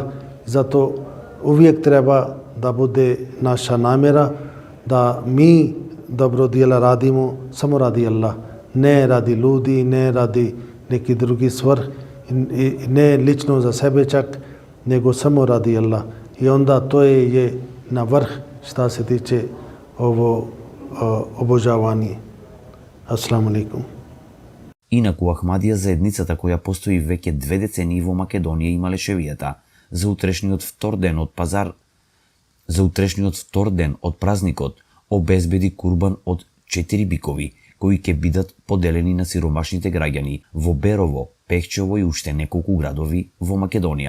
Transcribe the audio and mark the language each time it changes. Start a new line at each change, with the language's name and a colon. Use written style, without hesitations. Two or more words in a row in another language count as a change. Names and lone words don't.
Bosnian: Zato uvijek treba da bude naša namjera da mi dobro djela radimo samo radi Allah, ne radi ljudi, ne radi neki drugi svrh, ne lično za sebe čak, nego samo radi Allah. I onda to je na vrh šta se tiče ovo obožavanje.
Arabic: السلام عليكم.
Macedonian: Инаку Ахмадија заедницата која постои веќе 2 децении во Македонија и Малешевијата, за утрешниот втор ден од празникот обезбеди курбан од 4 бикови, кои ќе бидат поделени на сиромашните граѓани во Берово, Пехчево и уште неколку градови во Македонија.